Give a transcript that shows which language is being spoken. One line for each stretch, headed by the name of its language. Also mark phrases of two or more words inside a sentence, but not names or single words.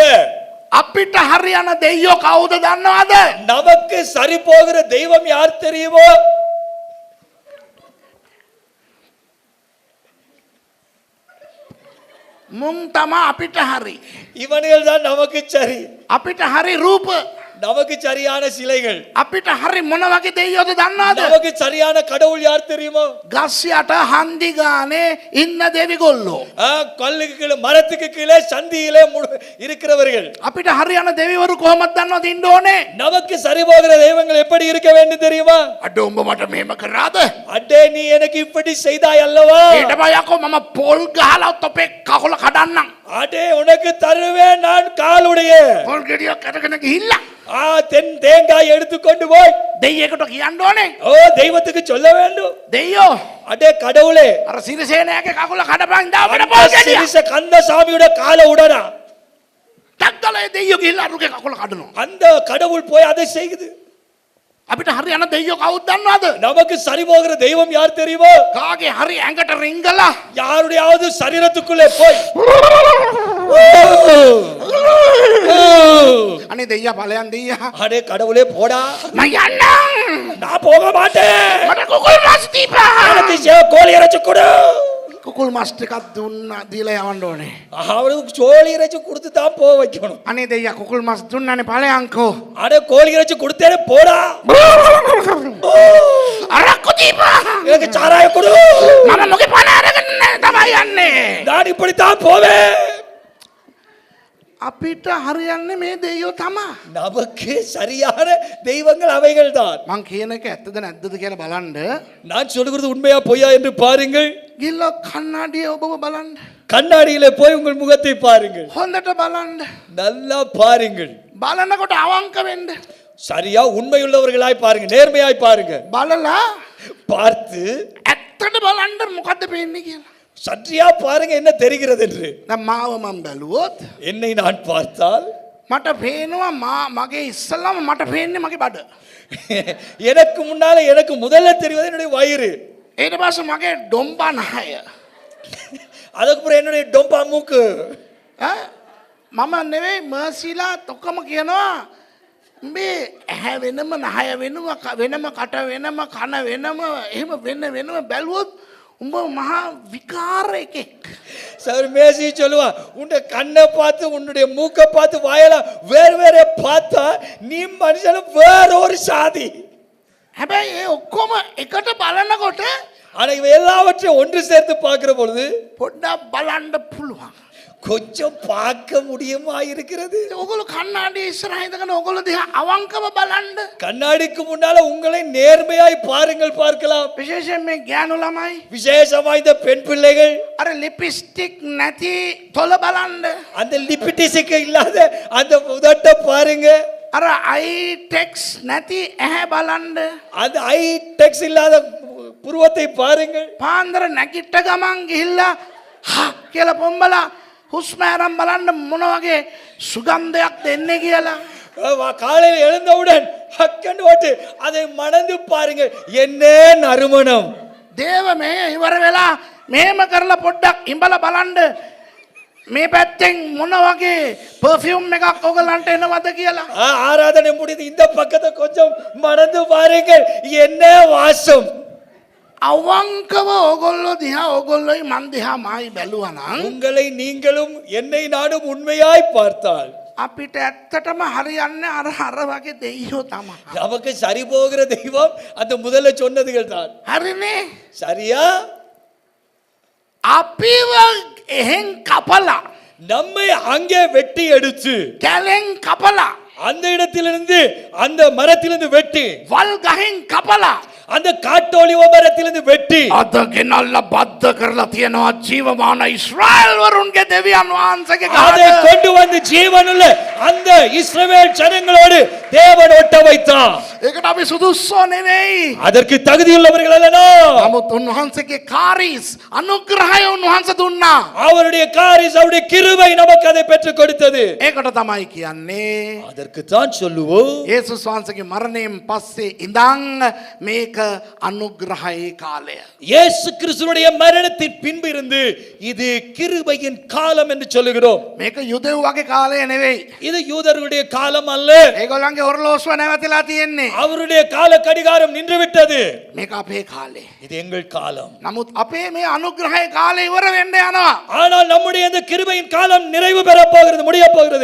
Sinhala: අපිට හරියන දෙයියෝ කවුද දන්නවද?
Tamil: நமக்கு சரி போகிற தெய்வம் யார் தெரியுமோ?
Sinhala: මුන් තමා අපිට හරි.
Tamil: இவர்கள் தான் நமக்கு சரி.
Sinhala: අපිට හරි රූප.
Tamil: நமக்கு சரியான சிலைகள்.
Sinhala: අපිට හරි මොන වගේ දෙයියෝද දන්නවද?
Tamil: நமக்கு சரியான கடவுள் யார் தெரியுமோ?
Sinhala: ගස් යට හන්දි ගානේ ඉන්න දෙවිගොල්ලෝ.
Tamil: கல்லுக்கு கீழே மரத்துக்கு கீழே சந்தியிலே இருக்கிறவர்கள்.
Sinhala: අපිට හරියන දෙවිවරු කොහොමද දන්නවද ඉන්න ඕනේ?
Tamil: நமக்கு சரி போகிற தெய்வங்கள் எப்படி இருக்க வேண்டும் தெரியுமா?
Sinhala: අඩ උඹ මට මෙහෙම කරාද?
Tamil: அடே நீ எனக்கு இப்படி செய்தாய் அல்லவா?
Sinhala: ඊට පස්සේ යකෝ මම පොල් ගහලා තොපේ කකුල කඩන්නම්.
Tamil: அடே உனக்கு தருவேன் நான் காலுடைய.
Sinhala: පොල් ගෙඩියක් අරගෙන ගිහිල්ලා
Tamil: தேங்காய் எடுத்துக்கொண்டு போய்
Sinhala: දෙයියෙකුට කියන්න ඕනේ.
Tamil: ஓ தெய்வத்துக்கு சொல்ல வேண்டும்.
Sinhala: දෙයියෝ
Tamil: அடே கடவுளே,
Sinhala: අර සිරිසේනයාගේ කකුල කඩපන් දාපට පොල් ගෙඩිය.
Tamil: சிரிச கந்த சாமியோட காலை உடனா.
Sinhala: ටක්කලේ දෙයියෝ ගිහිල්ලා අරුගේ කකුල කඩනවා.
Tamil: அந்த கடவுள் போய் அதை செய்யுது.
Sinhala: අපිට හරියන දෙයියෝ කවුද දන්නවද?
Tamil: நமக்கு சரி போகிற தெய்வம் யார் தெரியுமோ?
Sinhala: කාගේ හරි ඇඟට රිංගලා
Tamil: யாருடையாவது சரீரத்துக்குள்ளே போய்
Sinhala: අනේ දෙයියා ඵලයන් දෙයියා.
Tamil: அடே கடவுளே போடா,
Sinhala: මම යන්නම්.
Tamil: நான் போக மாட்டேன்,
Sinhala: මට කුකුල් මස් දීපා.
Tamil: எனக்கு கோழி இறைச்சி கொடு.
Sinhala: කුකුල් මස් ටිකක් දුන්නා දීලා යවන්න ඕනේ.
Tamil: அவனுக்கு கோழி இறைச்சி கொடுத்து தான் போக வைக்கணும்.
Sinhala: අනේ දෙයියා කුකුල් මස් දුන්නානේ ඵලයන්කෝ.
Tamil: அடே கோழி இறைச்சி கொடுத்தேனே போடா.
Sinhala: අරක්කු දීපා.
Tamil: எனக்கு சாராயம் கொடு.
Sinhala: මම මොකේ පණ අරගෙන තමයි යන්නේ.
Tamil: நான் இப்படித்தான் போவேன்.
Sinhala: අපිට හරියන්නේ මේ දෙයියෝ තමා.
Tamil: நமக்கு சரியான தெய்வங்கள் அவைகள் தான்.
Sinhala: මං කියන එක ඇත්තද නැද්දද කියලා බලන්න.
Tamil: நான் சொல்லுகிறது உண்மையா பொய்யா என்று பாருங்கள்.
Sinhala: ගිල්ල කන්නාඩිය ඔබව බලන්න.
Tamil: கண்ணாடியிலே போய் உங்கள் முகத்தை பாருங்கள்.
Sinhala: හොඳට බලන්න.
Tamil: நல்லா பாருங்கள்.
Sinhala: බලනකොට අවංක වෙන්න.
Tamil: சரியா உண்மையுள்ளவர்களாய் பாருங்க, நேர்மையாய் பாருங்க.
Sinhala: බලලා
Tamil: பார்த்து
Sinhala: ඇත්තට බලන්න මොකද්ද පේන්නේ කියලා.
Tamil: சற்றியா பாருங்க என்ன தெரிகிறது என்று.
Sinhala: දැන් මාව මම බැලුවොත්
Tamil: என்னை நான் பார்த்தால்
Sinhala: මට පේනවා මගේ ඉස්සල්ලාම මට පේන්නේ මගේ බඩ.
Tamil: எனக்கு முன்னால எனக்கு முதல்ல தெரிவது என்னுடைய வயிறு.
Sinhala: ඊට පස්සේ මගේ ඩොම්බා නහය.
Tamil: அதுக்கு அப்புறம் என்னுடைய டொம்பா மூக்கு.
Sinhala: මම නෙවෙයි මර්සිලා ඔක්කොම කියනවා උඹේ ඇහැ වෙනම නහය වෙනම වෙනම කට වෙනම කන වෙනම එහෙම වෙනම බැලුවොත් උඹ මහා විකාර එකෙක්.
Tamil: சார் மேசி சொல்லுவான், உன்னுடைய கண்ணை பார்த்து உன்னுடைய மூக்கை பார்த்து வாயெல்லாம் வேறு வேற பார்த்தா நீ மனுஷன் வேற ஒரு சாதி.
Sinhala: හැබැයි ඒ ඔක්කොම එකට බලනකොට
Tamil: ஆனா இவ எல்லாவற்றையும் ஒன்று சேர்த்து பார்க்கிற பொழுது
Sinhala: පොඩ්ඩක් බලන්න පුළුවන්.
Tamil: கொஞ்சம் பார்க்க முடியுமா இருக்கிறது.
Sinhala: ඔගොල්ලෝ කන්නාඩි ඉස්සරහ ඉඳගෙන ඔගොල්ලෝ දිහා අවංකව බලන්න.
Tamil: கண்ணாடிக்கு முன்னால உங்களை நேர்மையாய் பாருங்கள், பார்க்கலாம்.
Sinhala: විශේෂයෙන් මේ ගෑනු ළමයි
Tamil: விசேஷமா இந்த பெண் பிள்ளைகள்
Sinhala: අර லிப்ස්ටික් නැති තොල බලන්න.
Tamil: அந்த லிப்டிசிக்கு இல்லாத அந்த உதட்ட பாருங்க.
Sinhala: අර අයි ටෙක්ස් නැති ඇහැ බලන්න.
Tamil: அந்த ஐ டெக்ஸ் இல்லாத புருவத்தை பாருங்கள்.
Sinhala: පාන්දර නැගිට ගමන් ගිහිල්ලා හා කියලා පොම්බලා හුස්ම අරන් බලන්න මොන වගේ සුගන්ධයක් දෙන්නේ කියලා.
Tamil: காலையில் எழுந்தவுடன் ஹக்கண்டு ஓட்டு அதை மணந்து பாருங்கள், என்ன நறுமணம்.
Sinhala: දේව මේ ඉවර වෙලා මෙහෙම කරලා පොඩ්ඩක් ඉඹලා බලන්න මේ පැත්තෙන් මොන වගේ පර්ෆියුම් එකක් ඔයගලන්ට එනවද කියලා.
Tamil: ஆராதனை முடிந்து இந்த பக்கத்தை கொஞ்சம் மணந்து பாருங்கள், என்ன வாசம்.
Sinhala: අවංකව ඔගොල්ලෝ දිහා ඔගොල්ලෝයි මන් දිහා මායි බැලුවා නම්
Tamil: உங்களை நீங்களும் என்னை நானும் உண்மையாய் பார்த்தால்
Sinhala: අපිට ඇත්තටම හරියන්නේ අර වගේ දෙයියෝ තමයි.
Tamil: நமக்கு சரி போகிற தெய்வம் அந்த முதல்ல சொன்னதுகள் தான்.
Sinhala: හරිනේ?
Tamil: சரியா?
Sinhala: අපිව එහෙන් කපලා
Tamil: நம்மை அங்கே வெட்டி எடுத்து
Sinhala: කැලෙන් කපලා
Tamil: அந்த இடத்திலிருந்து அந்த மரத்திலிருந்து வெட்டி
Sinhala: වල් ගහෙන් කපලා
Tamil: அந்த காட்டொலிவ மரத்திலிருந்து வெட்டி
Sinhala: අද ගෙනල්ලා බද්ධ කරලා තියනවා ජීවමාන ඊශ්‍රායල් වරුන්ගේ දෙවියන් වහන්සේගේ
Tamil: அதை
Sinhala: ගාඩ.
Tamil: கொண்டு வந்து ஜீவனுள்ள அந்த இஸ்ரவேல் ஜனங்களோடு தேவன் ஒட்ட வைத்தார்.
Sinhala: ඒකට අපි සුදුස්සෝ නෙවෙයි.
Tamil: அதற்கு தகுதியுள்ளவர்கள் அல்லனா.
Sinhala: නමුත් උන්වහන්සේගේ කාරීස් අනුග්‍රහය උන්වහන්සේ දුන්නා.
Tamil: அவருடைய காரிஸ் அவருடைய கிருபை நமக்கு அதை பெற்றுக் கொடுத்தது.
Sinhala: ඒකට තමයි කියන්නේ
Tamil: அதற்கு தான் சொல்லுவோம்
Sinhala: යේසුස් වහන්සේගේ මරණයෙන් පස්සේ ඉඳන් මේක අනුග්‍රහයේ කාලය.
Tamil: இயேசு கிறிஸ்துவுடைய மரணத்தின் பின்பு இருந்து இது கிருபையின் காலம் என்று சொல்லுகிறோம்.
Sinhala: මේක යුදෙව් වගේ කාලය නෙවෙයි.
Tamil: இது யூதர்களுடைய காலம் அல்ல.
Sinhala: ඒගොල්ලන්ගේ ඔරලෝසුව නැවතිලා තියෙන්නේ.
Tamil: அவருடைய கால கடிகாரம் நின்று விட்டது.
Sinhala: මේක අපේ කාලේ.
Tamil: இது எங்கள் காலம்.
Sinhala: නමුත් අපේ මේ අනුග්‍රහයේ කාලේ ඉවර වෙන්න යනවා.
Tamil: ஆனால் நம்முடைய இந்த கிருபையின் காலம் நிறைவு பெற போகிறது, முடிய போகிறது.